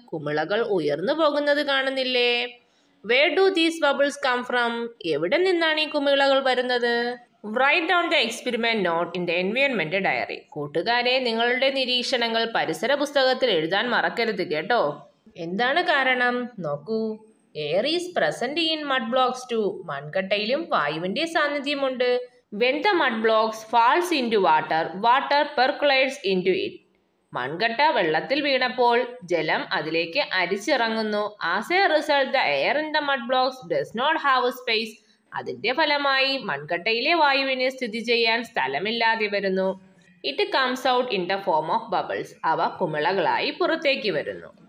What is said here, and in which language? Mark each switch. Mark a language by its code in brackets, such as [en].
[ml] കുമിളകൾ ഉയർന്നു പോകുന്നത് കാണുന്നില്ലേ? [en] Where do these bubbles come from? [ml] എവിടെ നിന്നാണ് ഈ കുമിളകൾ വരുന്നത്? [en] Write down the experiment note in the environment diary. [ml] കൂട്ടുകാരെ, നിങ്ങളുടെ നിരീക്ഷണങ്ങൾ പരിസര പുസ്തകത്തിൽ എഴുതാൻ മറക്കരുത് കേട്ടോ. എന്താണ് കാരണം? നോക്കൂ. [en] Air is present in mud blocks too. [ml] മൺകട്ടയിലും വായുവിന്റെ സാന്നിധ്യമുണ്ട്. [en] When the mud blocks falls into water, water percolates into it. [ml] മൺകട്ട വെള്ളത്തിൽ വീണപ്പോൾ ജലം അതിലേക്ക് അരിച്ചിറങ്ങുന്നു. [en] As a result the air in the mud blocks does not have space. [ml] അതിന്റെ ഫലമായി മൺകട്ടയിലെ വായുവിന് സ്ഥിതി ചെയ്യാൻ സ്ഥലമില്ലാതെ വരുന്നു. [en] It comes out in the form of bubbles. [ml] അവ കുമിളകളായി പുറത്തേക്ക് വരുന്നു.